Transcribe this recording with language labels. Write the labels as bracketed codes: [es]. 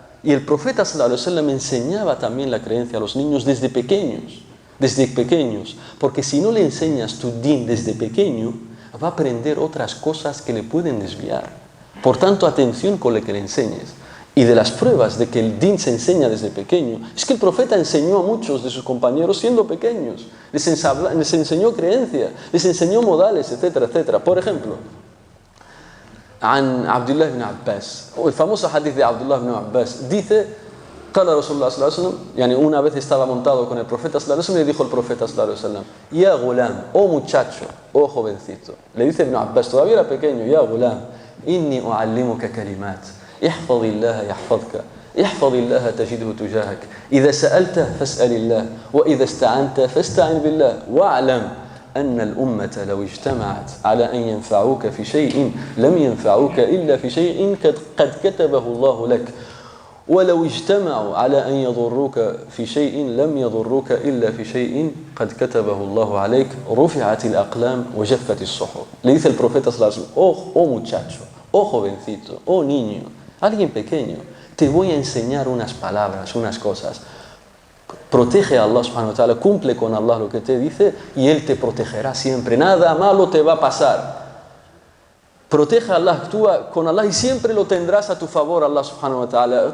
[es] Y el profeta sallallahu alaihi wasallam enseñaba también la creencia a los niños desde pequeños, porque si no le enseñas tu din desde pequeño, va a aprender otras cosas que le pueden desviar. Por tanto, atención con lo que le enseñes. Y de las pruebas de que el din se enseña desde pequeño, es que el profeta enseñó a muchos de sus compañeros siendo pequeños, les enseñó creencia, les enseñó modales, etcétera, etcétera. Por ejemplo, [ar] عن عبد الله بن عباس, [es] el famoso hadith de Abdullah ibn Abbas, dice, [ar] قال رسول الله صلى الله عليه وسلم, [es] yani una vez estaba montado con el profeta sallallahu alaihi wasallam y le dijo el profeta sallallahu alaihi wasallam, ya gulam, oh muchacho, oh jovencito, le dice Ibn Abbas, todavía era pequeño, [ar] ya gulam, inni uallimuka kalimat, احفظ الله يحفظك احفظ الله تجده تجاهك إذا سألت فاسأل الله وإذا استعنت فاستعن بالله واعلم أن الأمة لو اجتمعت على أن ينفعوك في شيء لم ينفعوك إلا في شيء قد كتبه الله لك ولو اجتمعوا على أن يضروك في شيء لم يضروك إلا في شيء قد كتبه الله عليك رفعت الأقلام وجفت الصحف. [es] Le dice el profeta sallallahu alaihi wasallam, oh muchacho, oh jovencito, oh niño, alguien pequeño, te voy a enseñar unas palabras, unas cosas. Protege a Allah subhanahu wa ta'ala, cumple con Allah lo que te dice y Él te protegerá siempre. Nada malo te va a pasar. Protege a Allah, actúa con Allah y siempre lo tendrás a tu favor, Allah subhanahu wa ta'ala.